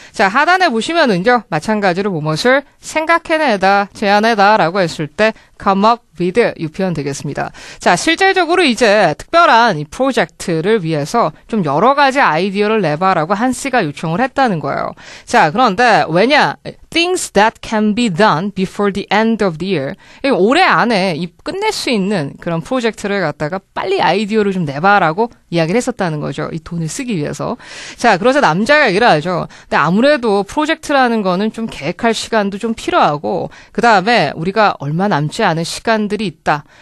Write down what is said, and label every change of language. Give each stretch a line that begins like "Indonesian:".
Korean: 자, 하단에 보시면은요, 마찬가지로 무엇을 생각해내다, 제안해다라고 했을 때 come up with 이 표현 되겠습니다. 자, 실질적으로 이제 특별한 이 프로젝트를 위해서 좀 여러 가지 아이디어를 내봐라고 한씨가 요청을 했다는 거예요. 자, 그런데 왜냐?
English: Things that can be done before the end of the year.
Korean: 올해 안에 끝낼 수 있는 그런 프로젝트를 갖다가 빨리 아이디어를 좀 내봐라고 이야기를 했었다는 거죠. 이 돈을 쓰기 위해서. 자, 그래서 남자가 얘기를 하죠. 근데 아무래도 프로젝트라는 거는 좀 계획할 시간도 좀 필요하고, 그 다음에 우리가 얼마 남지 않은 시간들이 있다.